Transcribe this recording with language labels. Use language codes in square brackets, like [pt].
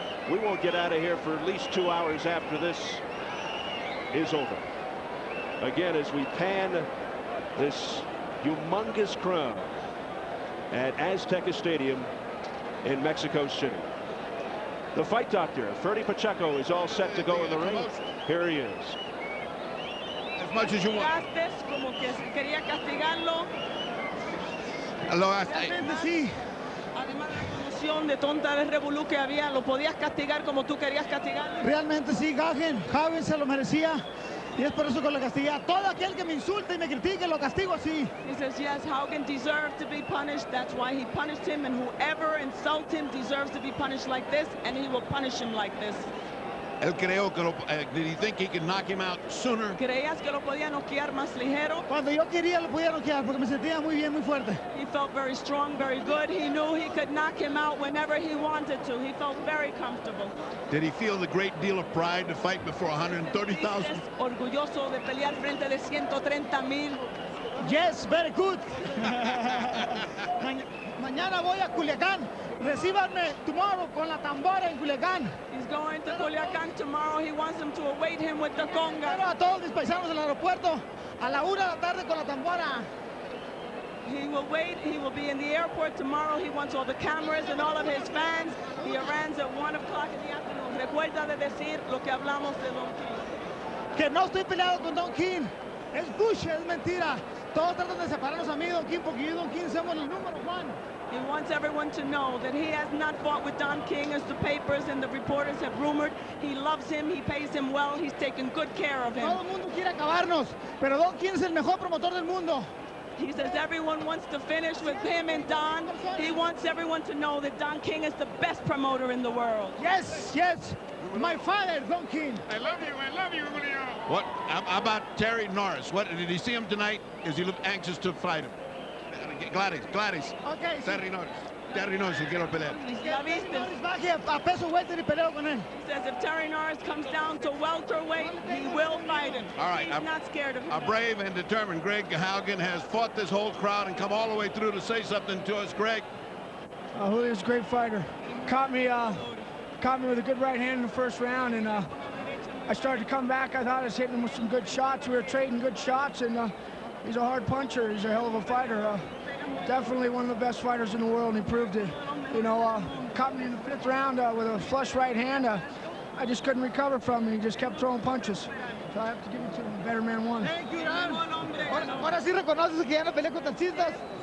[en] We won't get out of here for at least 2 hours after this is over. again as we pan this humongous crowd at Azteca Stadium in Mexico City. The fight doctor, Ferdy Pacheco, is all set to go in the ring. Here he is. As much as you want. [es] Como que quería castigarlo. Realmente sí. Además de la conmoción de tonta de revolú que había, lo podías castigar como tú querías castigarlo. Realmente sí, Haugen se lo merecía. Y es por eso que lo castigué. A todo aquel que me insulte y me critique, lo castigo así. [en] He says, yes, Haugen deserved to be punished. That's why he punished him. And whoever insults him deserves to be punished like this. And he will punish him like this. [es] Él creó que [en] did he think he could knock him out sooner? [es] ¿Creías que lo podía noquear más ligero? Cuando yo quería, lo podía noquear porque me sentía muy bien, muy fuerte. [en] He felt very strong, very good. He knew he could knock him out whenever he wanted to. He felt very comfortable. Did he feel the great deal of pride to fight before 130,000? [es] Orgulloso de pelear frente de 130,000. [en] Yes, very good. [es] Mañana voy a Culiacán. Recíbanme [en] tomorrow [es] con la tambora en Culiacán. [en] He's going to Culiacán tomorrow. He wants them to await him with the conga. [es] Quiero a todos mis paisanos en el aeropuerto a la 1 de la tarde con la tambora. [en] He will wait. He will be in the airport tomorrow. He wants all the cameras and all of his fans. He arrives at 1 o'clock in the afternoon. [es] Recuerda de decir lo que hablamos de Don King. Que no estoy peleado con Don King. Es bullshit, es mentira. Todos tratan de separarnos a mí, Don King, porque yo y Don King somos el número 1. [en] He wants everyone to know that he has not fought with Don King as the papers and the reporters have rumored. He loves him, he pays him well, he's taken good care of him. [es] Todo el mundo quiere acabarnos, pero Don King es el mejor promotor del mundo. [en] He says everyone wants to finish with him and Don. He wants everyone to know that Don King is the best promoter in the world. Yes, yes. My father, Don King. I love you, Julio. What how about Terry Norris? What did he see him tonight? Is he anxious to fight him? Gladys. Okay. [es] Terry Norris, le quiero pelear. ¿La viste? Baje a peso welter y peleo con él. [en] He says if Terry Norris comes down to welterweight, he will fight him. All right, He's not scared of him. A brave and determined Greg Haugen has fought this whole crowd and come all the way through to say something to us. Greg. Julio's a great fighter. Caught me with a good right hand in the first round, and I started to come back. I thought I was hitting him with some good shots. We were trading good shots, and he's a hard puncher. He's a hell of a fighter. Definitely one of the best fighters in the world, and he proved it. You know, caught me in the 5th round with a flush right hand. I just couldn't recover from him. He just kept throwing punches. So I have to give it to him. The better man won. Thank you, Don. [es] Ahora sí reconoces que ya no peleé con taxistas.